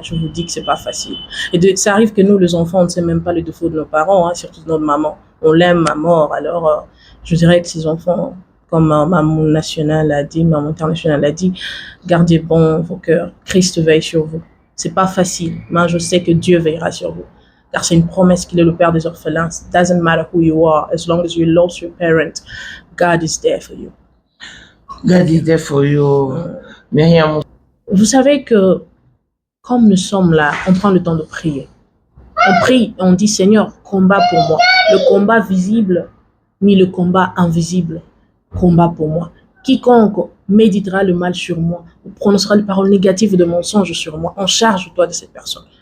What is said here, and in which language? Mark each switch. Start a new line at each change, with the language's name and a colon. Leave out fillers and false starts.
French: Je vous dis que c'est pas facile. Et ça arrive que nous, les enfants, on ne sait même pas les défauts de nos parents, hein, surtout de notre maman. On l'aime à mort. Alors, je dirais que ces enfants, comme Maman National a dit, Maman International a dit, gardez bon vos cœurs. Christ veille sur vous. C'est pas facile, mais je sais que Dieu veillera sur vous. Car c'est une promesse qu'il est le père des orphelins.
English: It doesn't matter who you are, as long as you lost your parent, God is there for you. God is there for you. Myriam.
French: Vous savez que, comme nous sommes là, on prend le temps de prier. On prie, on dit, Seigneur, combat pour moi. Le combat visible, ni le combat invisible. Combat pour moi. Quiconque méditera le mal sur moi, ou prononcera les paroles négatives de mensonges sur moi, en charge-toi de cette personne.